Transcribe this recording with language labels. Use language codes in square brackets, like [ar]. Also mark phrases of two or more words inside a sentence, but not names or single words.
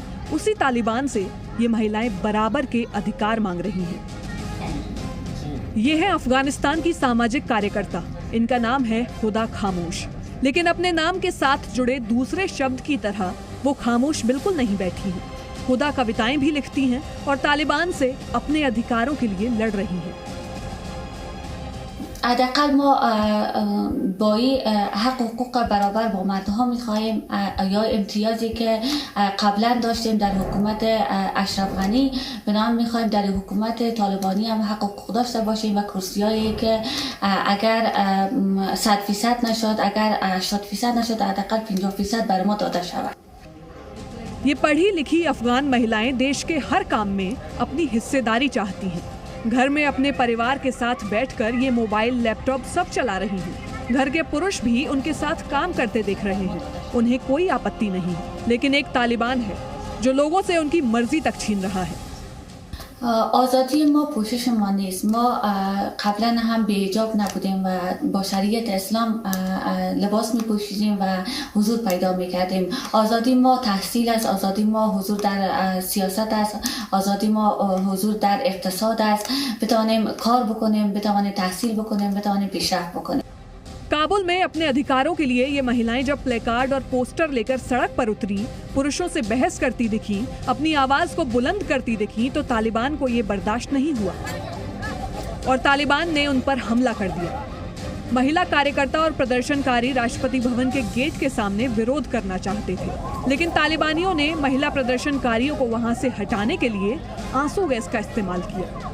[hi] उसी तालिबान से ये महिलाएं बराबर के अधिकार मांग रही हैं। ये है अफगानिस्तान की सामाजिक कार्यकर्ता, इनका नाम है खुदा खामोश। लेकिन अपने नाम के साथ जुड़े दूसरे शब्द की तरह वो खामोश बिल्कुल नहीं बैठी हैं। खुदा कविताएं भी लिखती हैं और तालिबान से अपने अधिकारों के लिए लड़ रही हैं। [fa] حداقل ما با حق حقوق برابر با مردها میخواهیم یا امتیازی که قبلا داشتیم در حکومت اشرف غنی بنام میخواهیم در حکومت طالبانی هم حق حقوق داشته باشیم و کرسیایی که اگر 100% نشد اگر 80% نشد حداقل 50% بر ما داده شود. [hi] ये पढ़ी लिखी अफगान महिलाएं देश के हर काम में अपनी हिस्सेदारी चाहती हैं। घर में अपने परिवार के साथ बैठकर ये [en] mobile laptop [hi] सब चला रही हैं। घर के पुरुष भी उनके साथ काम करते दिख रहे हैं, उन्हें कोई आपत्ति नहीं। लेकिन एक तालिबान है जो लोगों से उनकी मर्जी तक छीन रहा है। [fa] آزادی ما پوشش ما نیست. ما قبلا هم به حجاب نبودیم و با شریعت اسلام لباس می پوشیدیم و حضور پیدا می کردیم. آزادی ما تحصیل است، آزادی ما حضور در سیاست است، آزادی ما حضور در اقتصاد است. بتوانیم کار بکنیم، بتوانیم تحصیل بکنیم، بتوانیم پیشرفت بکنیم. [hi] काबुल में अपने अधिकारों के लिए ये महिलाएं जब प्लेकार्ड और पोस्टर लेकर सड़क पर उतरी, पुरुषों से बहस करती दिखी, अपनी आवाज को बुलंद करती दिखी, तो तालिबान को ये बर्दाश्त नहीं हुआ और तालिबान ने उन पर हमला कर दिया। महिला कार्यकर्ता और प्रदर्शनकारी राष्ट्रपति भवन के गेट के सामने विरोध करना चाहते थे, लेकिन तालिबानियों ने महिला प्रदर्शनकारियों को वहां से हटाने के लिए आंसू गैस का इस्तेमाल किया।